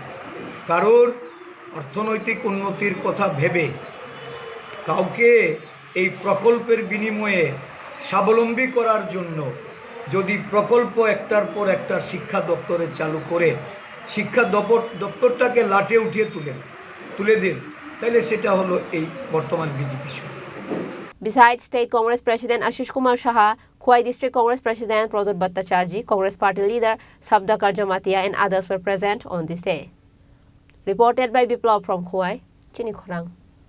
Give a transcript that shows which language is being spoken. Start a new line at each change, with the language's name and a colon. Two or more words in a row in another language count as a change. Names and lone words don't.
Bangla: কারোর অর্থনৈতিক উন্নতির কথা ভেবে কাউকে এই প্রকল্পের বিনিময়ে স্বাবলম্বী করার জন্য যদি প্রকল্প একটার পর একটা শিক্ষা দপ্তরে চালু করে শিক্ষা দপ্তরটাকে লাটে উঠিয়ে তুলে দেন তাহলে সেটা হলো এই বর্তমান বিজেপি সরকার।
English: Besides State Congress President Ashish Kumar Saha, Khowai District Congress President Pradut Bhattacharjee, Congress Party Leader Sabdakar Jamatia and others were present on this day. Reported by Biplav from Khowai, Chini Khorang.